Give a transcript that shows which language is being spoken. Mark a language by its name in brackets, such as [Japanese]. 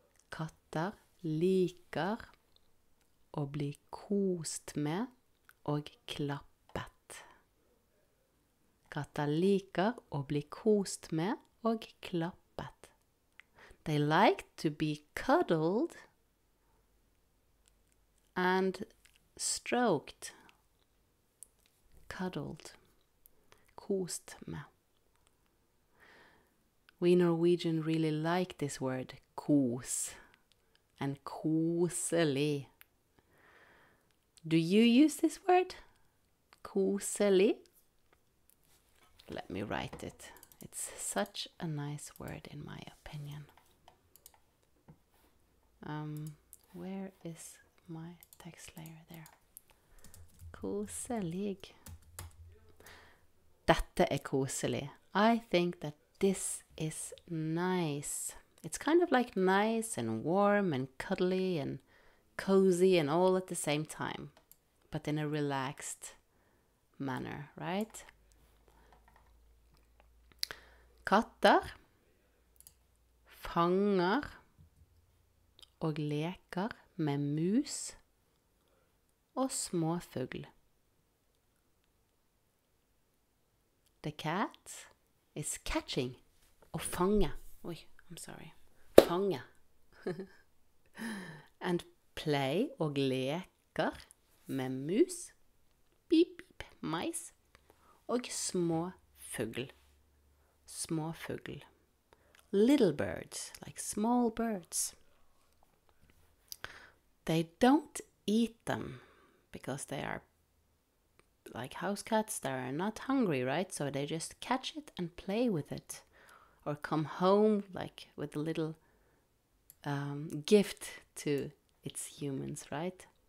[Norwegian] Katter liker å bli kost med og klappet. Katter liker å bli kost med og klappet. [English] They like to be cuddled and stroked. Cuddled. [Norwegian] Kost med. [English] We Norwegian really like this word, kos, and koselig. Do you use this word? Koselig? Let me write it. It's such a nice word in my opinion. Where is my text layer there? Koselig. [Norwegian] Dette koselig. [English] I think that this is nice. It's kind of like nice and warm and cuddly and cozy and all at the same time, but in a relaxed manner, right? [Norwegian] Katter fanger og leker med mus og småfugl. [English] The cat is catching [Norwegian] og fange. Oi, [English] I'm sorry. [Norwegian] Fange. [English] And play [Norwegian] og leker med mus, [English] beep, beep, mais, [Norwegian] og småfugl. Småfugl. [English] Little birds, like small birds. They don't eat them because they are like house cats. They are not hungry, right? So they just catch it and play with it, or come home like with a little gift to its humans, right?